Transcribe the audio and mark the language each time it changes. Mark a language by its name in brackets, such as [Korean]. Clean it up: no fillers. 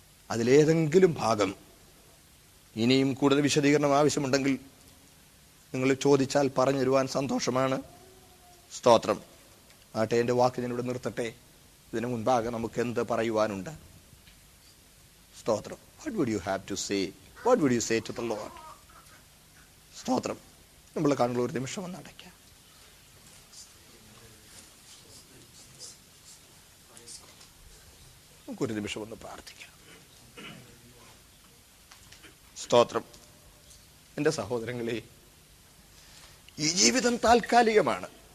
[Malayalam] അതിലേതെങ്കിലും ഭാഗം ഇനിയും കൂടുതൽ വിശദീകരണം ആവശ്യമുണ്ടെങ്കിൽ നിങ്ങൾ ചോദിച്ചാൽ പറഞ്ഞു തരുവാൻ സന്തോഷമാണ്. സ്തോത്രം. ആട്ടെ, എൻ്റെ വാക്ക് ഞാനിവിടെ നിർത്തട്ടെ. ഇതിനു മുൻപാകെ നമുക്ക് എന്ത് പറയുവാനുണ്ട്? സ്തോത്രം. [English] What would you have to say? What would you say to the Lord? [Malayalam] സ്തോത്രം. നമ്മൾ കണ്ണുകൾ ഒരു നിമിഷം ഒന്ന് അടയ്ക്കാം. നമുക്കൊരു നിമിഷം ഒന്ന് പ്രാർത്ഥിക്കാം. സ്തോത്രം. എൻ്റെ സഹോദരങ്ങളെ, ഈ ജീവിതം താൽക്കാലികമാണ്.